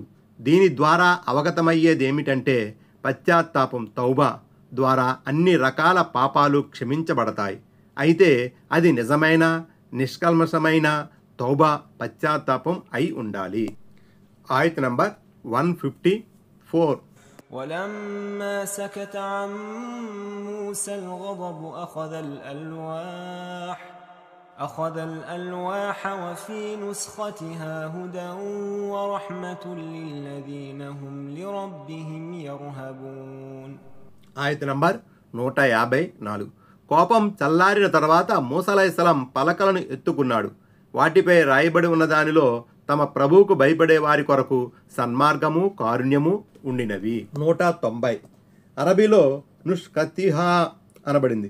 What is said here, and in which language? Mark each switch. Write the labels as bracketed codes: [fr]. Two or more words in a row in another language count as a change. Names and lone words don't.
[te] దీని ద్వారా అవగతమయ్యేదేమిటంటే పశ్చాత్తాపం తౌబా ద్వారా అన్ని రకాల పాపాలు క్షమించబడతాయి. అయితే అది నిజమైన నిష్కల్మషమైన తౌబా పశ్చాత్తాపం అయి ఉండాలి. ఆయత్ నంబర్ 154. [ar] ولما سكت عن موسى الغضب أخذ الألواح وفي نسختها هدى ورحمة للذين هم لربهم يرهبون. [te] ఆయత్ నంబర్ 154. కోపం చల్లారిన తర్వాత మూసా అలైహిస్సలాం పలకలను ఎత్తుకున్నాడు. వాటిపై రాయబడి ఉన్న దానిలో తమ ప్రభువుకు భయపడే వారి కొరకు సన్మార్గము, కారుణ్యము ఉండినవి. 190. అరబీలో నుష్కతిహా అనబడింది.